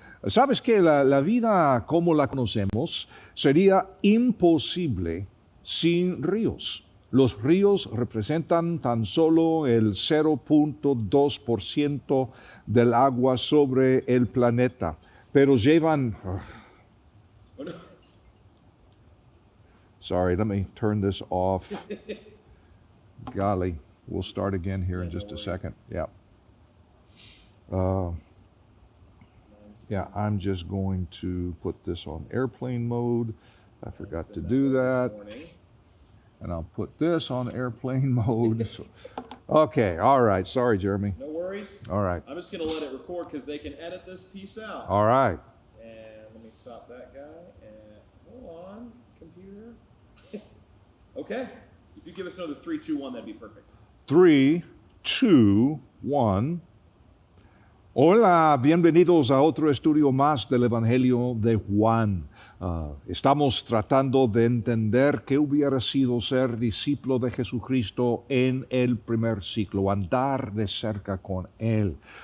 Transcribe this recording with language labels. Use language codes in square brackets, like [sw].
[es] ¿Sabes que la vida como la conocemos sería imposible sin ríos? Los ríos representan tan solo el 0.2% del agua sobre el planeta, pero llevan... [en] Sorry, let me turn this off. Golly, we'll start again here in just a second. Yeah. I'm just going to put this on airplane mode. I forgot to do that. And I'll put this on airplane mode. Okay, all right. Sorry, Jeremy. No worries. All right. I'm just going to let it record because they can edit this piece out. All right. And let me stop that guy. And hold on, computer. Okay. If you give us another 3, 2, 1, that'd be perfect. 3, 2, 1. [es] Hola, bienvenidos a otro estudio más del Evangelio de Juan. Estamos tratando de entender qué hubiera sido ser discípulo de Jesucristo en el primer siglo, andar de cerca con Él.